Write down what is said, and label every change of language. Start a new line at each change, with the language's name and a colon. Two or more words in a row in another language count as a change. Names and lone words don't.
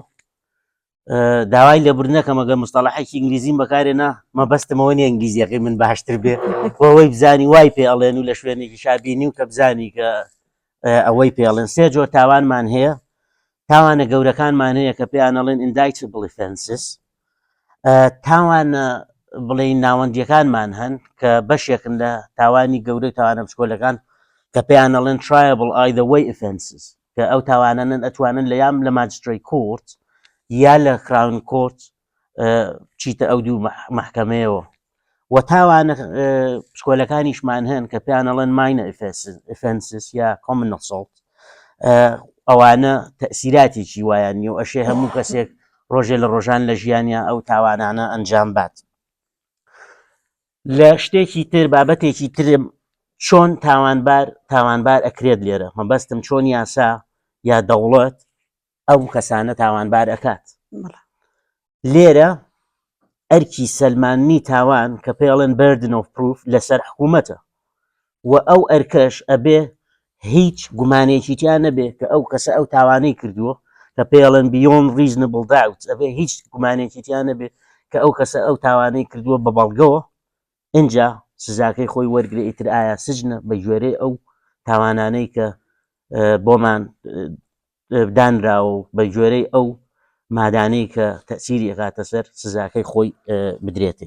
Central Kurdish: داوای لێبوردنەکەم ئەگەر مستەڵەحێکی ئینگلیزیم بەکارێنا مەبەستمەوە نیە ئینگلیزیەکەی من باشتر بێ ئەوەی بزانی وای پێ ئەڵێن و لە شوێنێکی شابینی و کە بزانی کە ئەوەی پێڵێن. سێ جۆر تاوانمان هەیە. تاوانە گەورەکانمان هەیە کە پێیان ئەڵێن
English: indictable offenses.
Central Kurdish: تاوانە بڵێن ناوەندیەکانمان هەن کە بەشێکن لە تاوانی گەورەی تاوانە بچکۆلەکان کە پێیان ئەڵێن
English: triable either way offenses
Central Kurdish: کە ئەو تاوانانن ئەتوانن لە یام لە
English: magistrates court
Central Kurdish: یا لە
English: crown court
Central Kurdish: چیتە ئەو دوو مەحکەمەیەوە. و تاوانە پشکۆلەکانیشمان هەن کە پێیان ئەڵێن
English: minor offenses
Central Kurdish: یا
English: common assault.
Central Kurdish: ئەوانە تەسیراتێکی وایان نیە و ئەشێ هەموو کەسێک ڕۆژێ لە ڕۆژان لە ژیانیا ئەو تاوانانە ئەنجام بات. لە شتێکی تر بابەتێکی ترم چۆن تاوانبار ئەکرێت لێرە مەبەستم چۆن یاسا یا دەوڵەت ئەو کەسانە تاوانبار ئەکات. لێرە ئەرکی سەلمانی تاوان کە پێڵێن
English: burden of proof
Central Kurdish: لەسەر حکوومەتە و ئەو ئەرکەش ئەبێ هیچ گومانێکی تیان نەبێ کە ئەو کەسە ئەو تاوانەی کردووە کە پێڵێن
English: beyond reasonable doubt
Central Kurdish: ئەبێ هیچ گومانێکی تیان نەبێ کە ئەو کەسە ئەو تاوانەی کردووە بە بەڵگەوە اینجا سزاکەی خۆی وەرگێ ئیتر ئایا سجنە بە گوێرەی ئەو تاوانانەی کە بۆمان دانراوە و بە گوێرەی ئەو مادانەی کە تەسیری ئەکاتە سەر سزاکەی خۆی بدرێتێ.